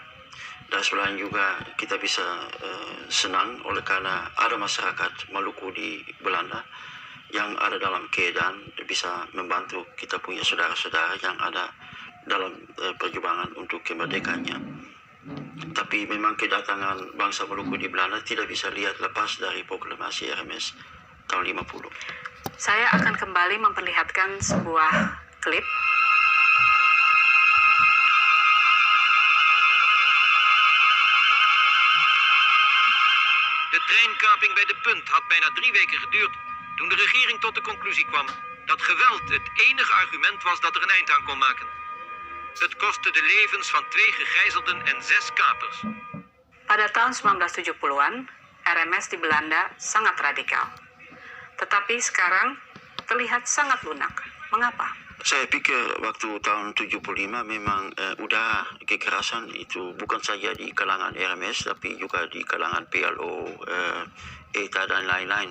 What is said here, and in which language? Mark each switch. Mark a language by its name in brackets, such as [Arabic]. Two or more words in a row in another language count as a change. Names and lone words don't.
[Indonesian] Dan selain juga kita bisa senang oleh karena ada masyarakat Maluku di Belanda yang ada dalam keadaan bisa membantu kita punya saudara-saudara yang ada dalam perjuangan untuk kemerdekaannya. Tapi memang kedatangan bangsa Maluku di Belanda tidak bisa lihat lepas dari proklamasi RMS tahun 50. Saya akan kembali memperlihatkan sebuah klip. [Dutch] De treinkaping bij De Punt had bijna 3 weken geduurd toen de regering tot de conclusie kwam dat geweld het enige argument was dat er een eind aan kon maken. Het kostte de levens van 2 gegijzelden en 6 kapers. [Indonesian] Pada tahun 1970-an, RMS di Belanda sangat radikal. Tetapi sekarang terlihat sangat lunak. Mengapa? Saya pikir waktu tahun 75 memang udara kekerasan itu bukan saja di kalangan RMS tapi juga di kalangan PLO, ETA dan lain-lain.